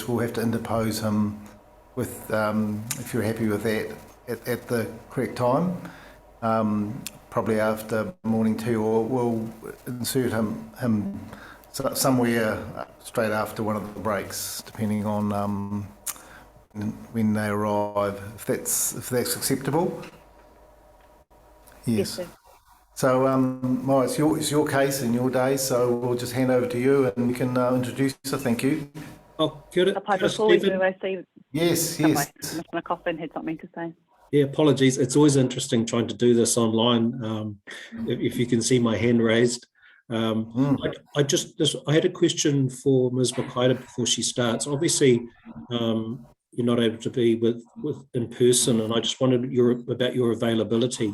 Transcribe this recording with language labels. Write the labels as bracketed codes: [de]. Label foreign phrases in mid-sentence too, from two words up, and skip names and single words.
[en] We'll have to interpose him with, if you're happy with that, at the correct time, probably after morning tea, or we'll insert him somewhere straight after one of the breaks, depending on when they arrive, if that's acceptable. Yes. So, Mara, it's your case and your day, so we'll just hand over to you and you can introduce her. Thank you. [mi] Oh, kia ora, [en] Before we do, I see Yes. Mr. Coffin had something to say. Yeah, apologies. It's always interesting trying to do this online. If you can see my hand raised. I had a question for Ms. Makaida before she starts. Obviously, you're not able to be with in person, and I just wondered about your availability.